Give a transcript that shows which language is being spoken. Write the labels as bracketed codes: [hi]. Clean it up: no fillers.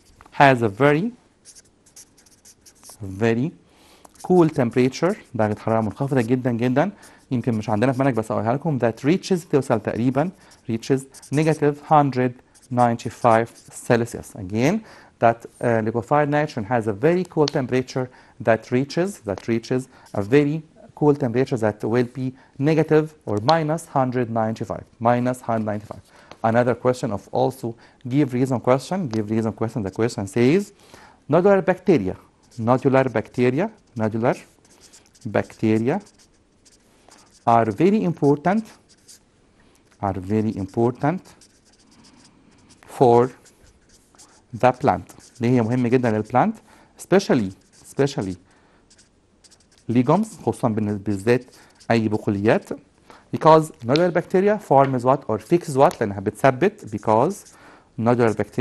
[en] has a very cool temperature، [ar] درجة حرارة منخفضة جدا جدا، يمكن مش عندنا في منهج بس أقولها لكم that توصل تقريبا negative 195 Celsius. [en] Again that liquefied nitrogen has a very cool temperature that reaches a very cool temperature that will be negative or minus 195. Minus 195. Another question of also give reason question. Give reason question. The question says nodular bacteria. Nodular bacteria. Nodular bacteria are very important. Are very important for the plant. [ar] ليه هي مهمة جدا للبلانت [en] especially legumes [ar] خصوصا بالذات أي بقوليات [en] because nodular bacteria forms what or fixes what [ar] لأنها بتثبت [en] because nodular